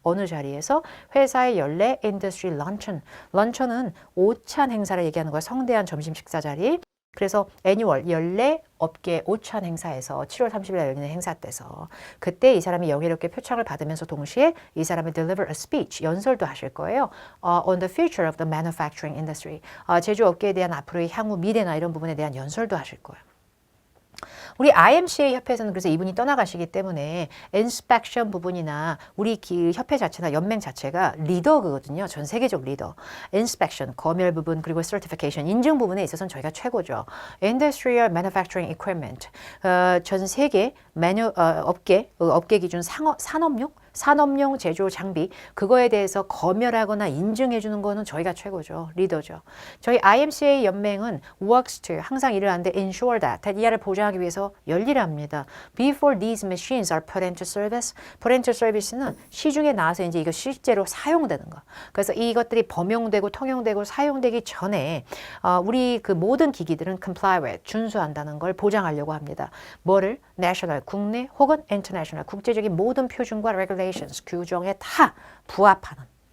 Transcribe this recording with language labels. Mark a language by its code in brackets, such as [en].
[ko] 어느 자리에서 회사의 연례 인더스트리 런천. 런천은 오찬 행사를 얘기하는 거야. 성대한 점심 식사 자리. 그래서 애니월 연례 업계 오찬 행사에서 7월 30일 날 열리는 행사 때서 그때 이 사람이 영예롭게 표창을 받으면서 동시에 이 사람이 [en] deliver a speech [ko] 연설도 하실 거예요. [en] On the future of the manufacturing industry. [ko] 제조업계에 대한 앞으로의 향후 미래나 이런 부분에 대한 연설도 하실 거예요. 우리 IMCA 협회에서는 그래서 이분이 떠나가시기 때문에 inspection 부분이나 우리 협회 자체나 연맹 자체가 리더거든요. 전 세계적 리더. inspection, 검열 부분 그리고 certification, 인증 부분에 있어서는 저희가 최고죠. industrial manufacturing equipment, 전 세계 업계 기준 산업용 제조 장비 그거에 대해서 검열하거나 인증해 주는 거는 저희가 최고죠. 리더죠. 저희 IMCA 연맹은 [en] works to [ko] 항상 일을 하는데 [en] ensure that [ko] 이하를 보장하기 위해서 열일을 합니다. [en] Before these machines are put into service. put into service [ko] 는 시중에 나와서 이제 이거 실제로 사용되는 거. 그래서 이것들이 범용되고 통용되고 사용되기 전에 우리 그 모든 기기들은 [en] comply with [ko] 준수한다는 걸 보장하려고 합니다. 뭐를? national 국내 혹은 international 국제적인 모든 표준과 regulation 규정에 다 부합하는.